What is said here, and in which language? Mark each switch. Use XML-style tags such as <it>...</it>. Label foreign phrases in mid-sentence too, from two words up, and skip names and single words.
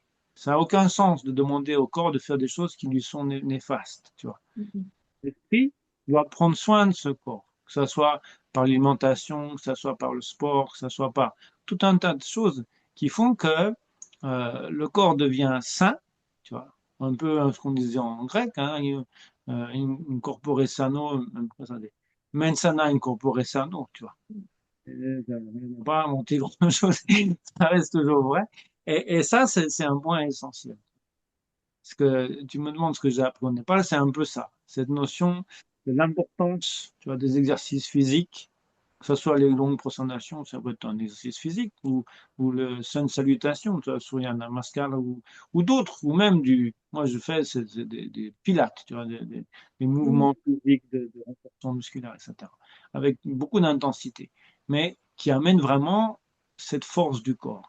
<fr>Ça n'a aucun sens de demander au corps de faire des choses qui lui sont néfastes, tu vois. L'esprit doit prendre soin de ce corps, que ce soit par l'alimentation, que ce soit par le sport, que ce soit par tout un tas de choses qui font que le corps devient sain, tu vois, un peu ce qu'on disait en grec, hein,</fr> <la>in corpore sano, mens sana in corpore sano,</la> <fr>tu vois. On n'a pas inventé grand-chose, ça reste toujours vrai. Et ça, c'est un point essentiel. Parce que tu me demandes ce que j'ai appris au Népal, c'est un peu ça, cette notion de l'importance, tu vois, des exercices physiques, que ce soit les longues prosternations, ça peut être un exercice physique, ou le</fr> <en>sun salutation,</en> <fr>tu vois,</fr> <sa>Surya Namaskar,</sa> <fr>ou d'autres, ou même moi je fais c'est des pilates, tu vois, des mouvements physiques de renforcement musculaire, etc., avec beaucoup d'intensité, mais qui amènent vraiment cette force du corps.</fr>